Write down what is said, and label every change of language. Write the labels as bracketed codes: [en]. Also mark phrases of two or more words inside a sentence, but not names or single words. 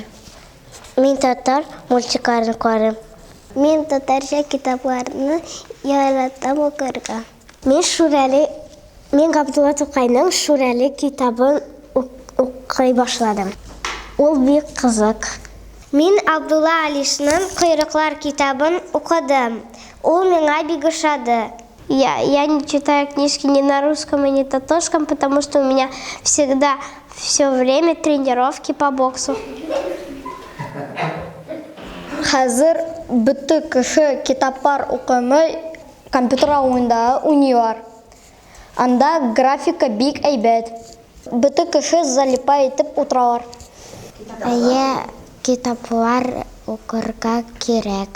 [tt] Мин татар мультикларын карыйм. Мин татарча китапларны яратам укырга. Мин Габдулла Тукайның Шүрәле китабын укый башладым. Ул бик кызык. Мин Абдулла Алишның Койрыклар китабын укыдым. Ул миңа бик ошады. [ru] Я не читаю книжки ни на русском и ни на татарском, потому что у меня всегда все время тренировки по боксу. [tt] Хәзер бөтен кеше китаплар укымый, компьютер уенда уйныйлар. Анда графика бик әйбәт. Бөтен кеше залипа итеп утыралар. Китаплар укырга кирәк.